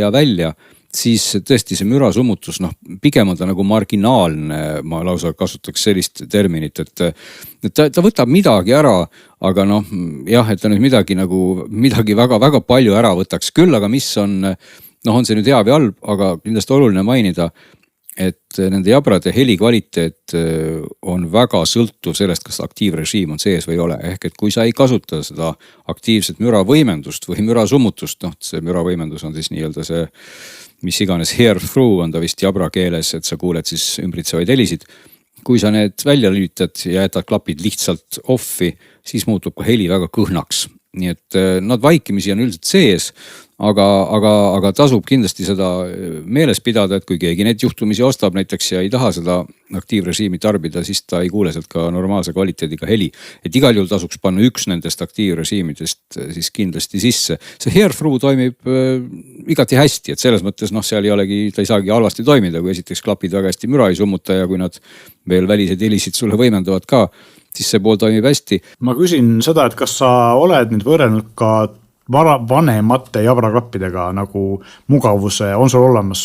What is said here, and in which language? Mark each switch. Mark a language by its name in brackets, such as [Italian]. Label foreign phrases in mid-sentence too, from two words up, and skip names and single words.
[Estonian] ja välja, siis tõesti see mürasummutus, pigem on ta nagu marginaalne, ma lausa kasutaks sellist terminit, et ta võtab midagi ära, aga jah, et ta nüüd midagi väga palju ära võtaks küll, aga mis on see nüüd hea või halb, aga kindlasti oluline mainida, et nende jabrade heli kvaliteet on väga sõltuv sellest, kas aktiivrežiim on sees või ei ole. Ehk et kui sa ei kasuta seda aktiivset müravõimendust või mürasummutust, see müravõimendus on siis nii-öelda see, mis iganes [English] hear through [Estonian] on ta vist jabra keeles, et sa kuuled siis ümbritsevaid helisid. Kui sa need välja lülitad ja jätad klapid lihtsalt offi, siis muutub ka heli väga kõhnaks. Nii et nad vaikimisi on üldiselt sees, aga tasub kindlasti seda meeles pidada, et kui keegi neid juhtumisi ostab näiteks ja ei taha seda aktiivrežiimi tarbida, siis ta ei kuule sealt ka normaalse kvaliteediga heli. Et igal juhul tasuks panna üks nendest aktiivrežiimidest siis kindlasti sisse. See [English] hair through [Estonian] toimib igati hästi, et selles mõttes seal ei olegi, ta ei saagi halvasti toimida, kui esiteks klapid väga hästi müra ei summuta ja kui nad veel väliseid helisid sulle võimendavad ka, siis see pool toimib hästi. Ma küsin seda, et kas sa oled nüüd võrrelnud ka vanemate jabraklappidega nagu mugavuse, on sul olemas?